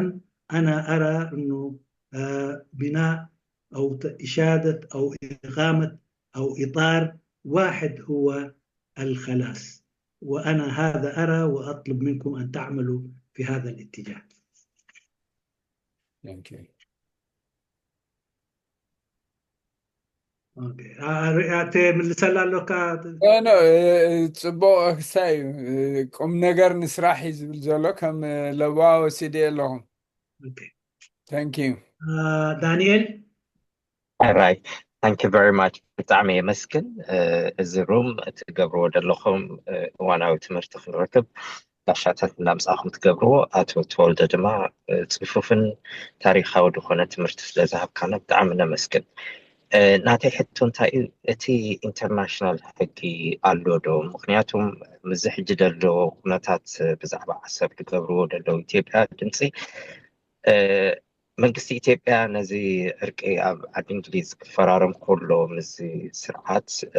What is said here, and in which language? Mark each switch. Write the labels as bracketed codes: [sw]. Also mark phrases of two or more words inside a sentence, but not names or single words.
[ar] أنا أرى أنه بناء أو إشادة أو إقامة أو إطار واحد هو الخلاص وأنا هذا أرى وأطلب منكم أن تعملوا في هذا الاتجاه. [ti] Okay. أنا ጽቡቕ ክሳይ ቁም ነገር ንስራሕ እዩ ዝብል ዘሎ ከም ለባ ወሲደ ኣለኹም [en] thank you [ar] دانيال. [en] All right. Thank you very much. [ti] ብጣዕሚ የመስግን እዚ ሩም ትገብርዎ ዘለኹም እዋናዊ ትምህርቲ ክንረክብ ጋሻታት እናምፃኹም ትገብርዎ ኣቶ ተወልደ ድማ ፅፉፍን ታሪካዊ ዝኾነ ትምህርቲ ስለዝሃብካና ብጣዕሚ ነመስግን ናተይ ሕቶ እንታይ እዩ እቲ ኢንተርናሽናል ሕጊ ኣሎ ዶ ምክንያቱም ምዝ ሕጂ ደሎ ኩነታት ብዛዕባ ዓሰብ ዝገብርዎ ደለው ኢትዮጵያ ድምፂ መንግስቲ ኢትዮጵያ ነዚ እርቂ ኣብ ዓዲ እንግሊዝ ክፈራረም ከሎ ምዚ ስርዓት